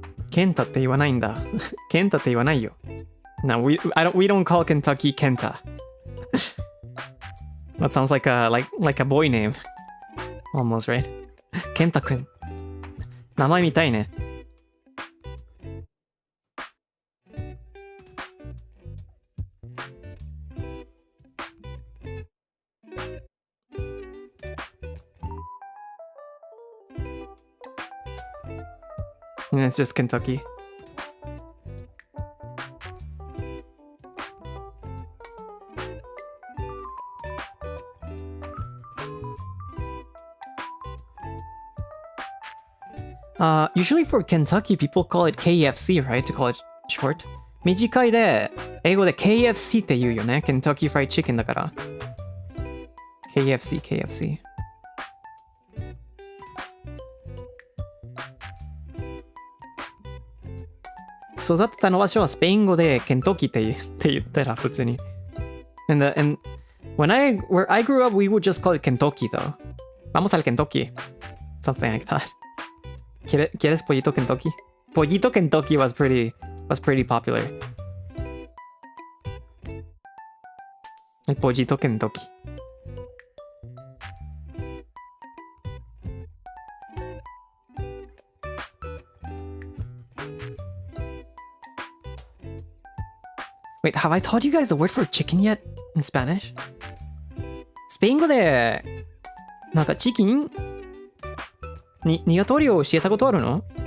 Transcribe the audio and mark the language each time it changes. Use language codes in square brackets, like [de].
[ja] Kenta って言わないんだ。Kenta って言わないよ。 [en] No, we don't call Kentucky Kenta. That sounds like a boy name. Almost, right? Kenta-kun. [ja] 名前みたいね。 [en] It's just Kentucky. Usually for Kentucky, people call it KFC, right? To call it short. [ja] 短いで、英語で KFC って言うよね。 Kentucky Fried Chicken だから。 KFC。育てたの場所はスペイン語でケントッキーって言ったら普通に。 [en] And where I grew up, we would just call it Kentucky though. [es] Vamos al Kentucky. [en] Something like that. [es] ¿Quieres pollito Kentucky? [en] Pollito Kentucky was pretty popular. [es] El pollito Kentucky. [en] Wait, have I taught you guys the word for chicken yet in Spanish? [ja] スペイン語でなんかチキン鶏を教えたことあるの？